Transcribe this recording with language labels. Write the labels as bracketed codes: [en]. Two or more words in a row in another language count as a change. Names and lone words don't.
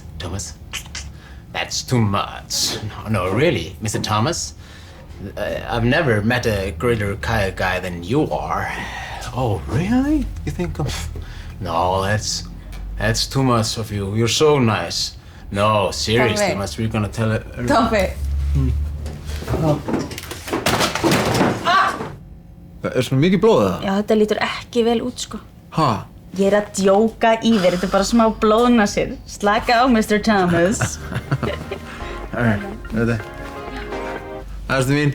[en] Thomas, that's too much. No, really, Mr. Thomas. I've never met a greater kayak guy than you are. Oh, really? You think No, that's too much of you. You're so nice. No, seriously, we're gonna tell it. Tommi. [is] Svona mikið blóð það? Já, þetta lítur ekki vel út, sko. Ha? Ég að djóka í þér, þetta bara smá blóðnasir. Slaka á, Mr. Thomas. Þetta. Æstu mín.